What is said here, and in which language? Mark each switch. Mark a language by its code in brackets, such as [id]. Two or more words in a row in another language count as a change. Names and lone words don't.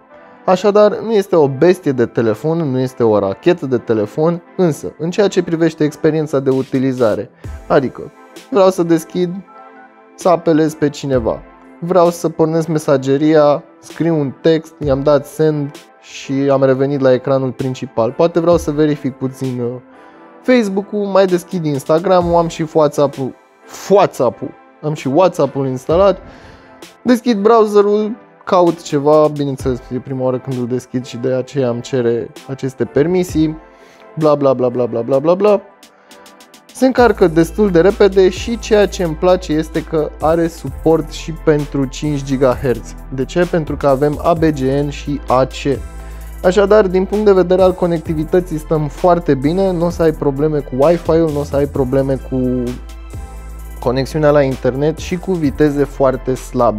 [ro] Așadar, nu este o bestie de telefon, nu este o rachetă de telefon, însă, în ceea ce privește experiența de utilizare, adică vreau să deschid, să apelez pe cineva, vreau să pornesc mesageria, scriu un text, i-am dat send și am revenit la ecranul principal. Poate vreau să verific puțin Facebook-ul, mai deschid Instagram-ul, am și WhatsApp-ul instalat, deschid browserul, caut ceva, bineînțeles e prima oară când îl deschid și de aceea îmi cere aceste permisii, bla bla bla bla bla bla bla bla. Se încarcă destul de repede și ceea ce îmi place este că are suport și pentru 5 GHz. De ce? Pentru că avem ABGN și AC. Așadar, din punct de vedere al conectivității stăm foarte bine, nu o să ai probleme cu Wi-Fi-ul, nu o să ai probleme cu conexiunea la internet și cu viteze foarte slabe.